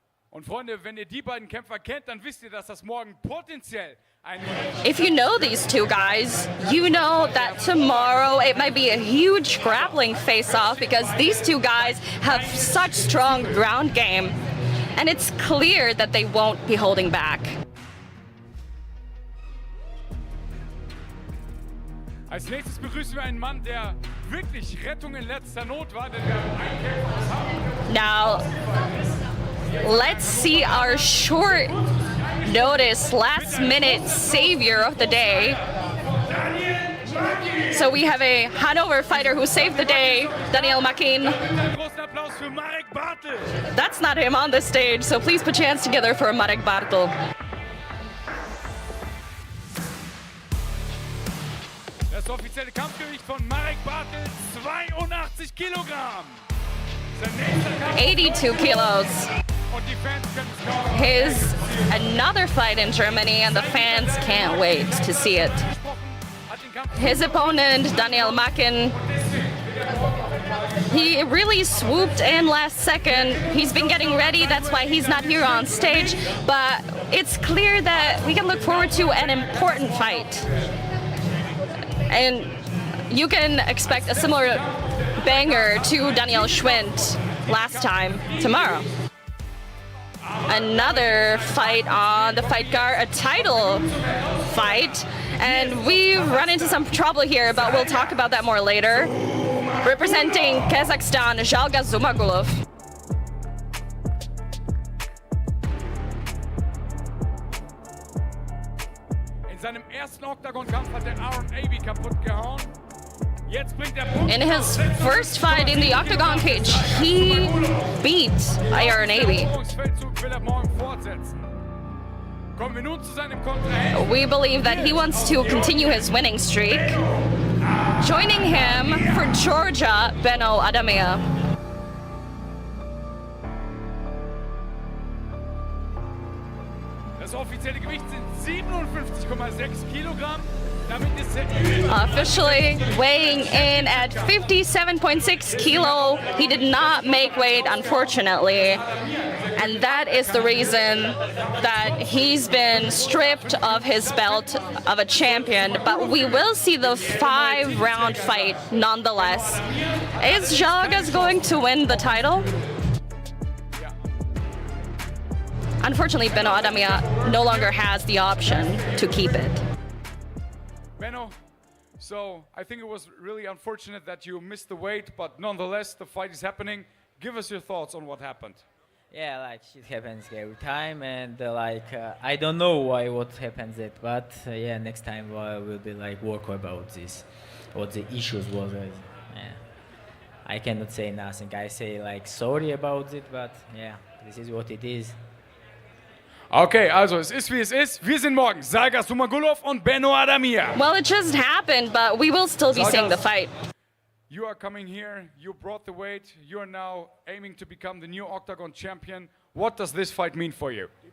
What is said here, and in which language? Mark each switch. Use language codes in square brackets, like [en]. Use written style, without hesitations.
[de] Und Freunde, wenn ihr die beiden Kämpfer kennt, dann wisst ihr, dass das morgen potenziell [en] If you know these two guys, you know that tomorrow it might be a huge grappling face-off because these two guys have such strong ground game. And it's clear that they won't be holding back. [de] Als nächstes begrüßen wir einen Mann, der wirklich Rettung in letzter Not war, denn wir haben einen Kämpfer aus Hamburg. [en] Now, let's see our short notice, last minute savior of the day. So we have a Hanover fighter who saved the day, Daniel Makin. [de] Großen Applaus für Marek Bartel. [en] That's not him on the stage, so please put your hands together for Marek Bartel. [de] Das offizielle Kampfgewicht von Marek Bartel, 82 Kilogramm. Sein nächster Kampf [en] 82 kilos. [de] und die Fans können es kaum [en] His another fight in Germany, and the fans can't wait to see it. His opponent, Daniel Makin, he really swooped in last second. He's been getting ready, that's why he's not here on stage. But it's clear that we can look forward to an important fight. And you can expect a similar banger to Daniel Schwind last time tomorrow. Another fight on the fight card, a title fight. And we've run into some trouble here, but we'll talk about that more later. Representing Kazakhstan, Zhalga Zumagulov. [de] In seinem ersten Octagon-Kampf hat der Aaron Abbey kaputt gehauen. Jetzt bringt er Punkt. [en] In his first fight in the Octagon cage, he beat Aaron Abbey. [de] Feldzug will er morgen fortsetzen. Kommen wir nun zu seinem Kontrahenten. [en] We believe that he wants to continue his winning streak. Joining him for Georgia, Beno Adamia. [de] Das offizielle Gewicht sind 57,6 Kilogramm. Damit ist er [en] Officially weighing in at 57.6 kilo. He did not make weight, unfortunately. And that is the reason that he's been stripped of his belt of a champion. But we will see the 5-round fight nonetheless. Is Zhalgas going to win the title? Unfortunately, Beno Adamia no longer has the option to keep it. Benno, so I think it was really unfortunate that you missed the weight, but nonetheless, the fight is happening. Give us your thoughts on what happened. Yeah, like shit happens every time, and I don't know why what happens it, but yeah, next time we'll be like work about this, what the issues was. Yeah, I cannot say nothing. I say like sorry about it, but yeah, this is what it is. [de] Okay, also es ist wie es ist. Wir sind morgen Zhalga Zumagulov und Beno Adamia. [en] Well, it just happened, but we will still be seeing the fight. You are coming here, you brought the weight, you are now aiming to become the new Octagon champion. What does this fight mean for you?